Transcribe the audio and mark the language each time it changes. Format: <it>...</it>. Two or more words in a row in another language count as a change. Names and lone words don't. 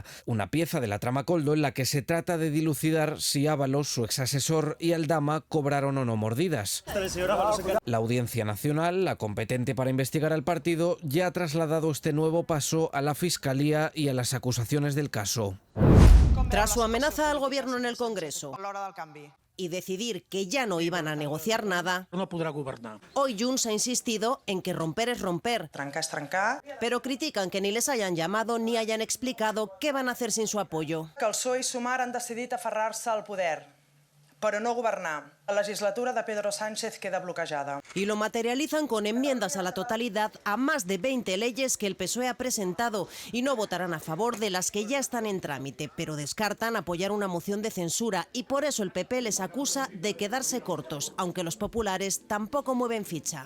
<es>Una pieza de la trama Koldo en la que se trata de dilucidar si Ábalos, su exasesor, y Aldama cobraron o no mordidas. La Audiencia Nacional, la competente para investigar al partido, ya ha trasladado este nuevo paso a la Fiscalía y a las acusaciones del caso. Tras su amenaza al gobierno en el Congreso y decidir que ya no iban a negociar nada,</es> <ca>no podrà governar.</ca> <es>Hoy Junts ha insistido en que romper es romper.</es> <ca>Trencar és trencar.</ca> <es>Pero critican que ni les hayan llamado ni hayan explicado qué van a hacer sin su apoyo.</es> <ca>Que el PSOE i Sumar han decidit aferrar-se al poder, però no governar. La legislatura de Pedro Sánchez queda bloquejada.</ca> <es>Y lo materializan con enmiendas a la totalidad a más de 20 leyes que el PSOE ha presentado y no votarán a favor de las que ya están en trámite, pero descartan apoyar una moción de censura y por eso el PP les acusa de quedarse cortos, aunque los populares tampoco mueven ficha.</es>